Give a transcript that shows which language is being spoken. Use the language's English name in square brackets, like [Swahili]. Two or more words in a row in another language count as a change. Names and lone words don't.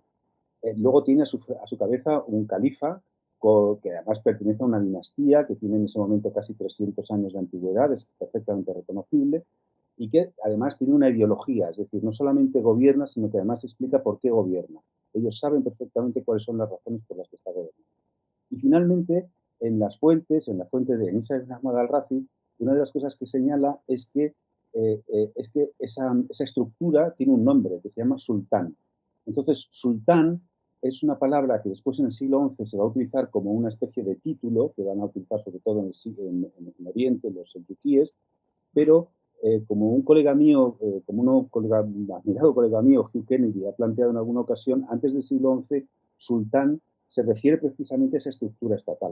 [Spanish] Luego tiene a su cabeza un califa, que además pertenece a una dinastía que tiene en ese momento casi 300 años de antigüedad, es perfectamente reconocible, y que además tiene una ideología, es decir, no solamente gobierna, sino que además explica por qué gobierna. Ellos saben perfectamente cuáles son las razones por las que está gobernando. Y finalmente, en la fuente de Nisa ibn Ahmad al-Razi, una de las cosas que señala es que esa estructura tiene un nombre que se llama sultán. Entonces, sultán es una palabra que después en el siglo XI se va a utilizar como una especie de título que van a utilizar sobre todo en Oriente, los selchuquíes, pero como un colega mío, admirado colega mío, Hugh Kennedy, ha planteado en alguna ocasión, antes del siglo XI, sultán se refiere precisamente a esa estructura estatal.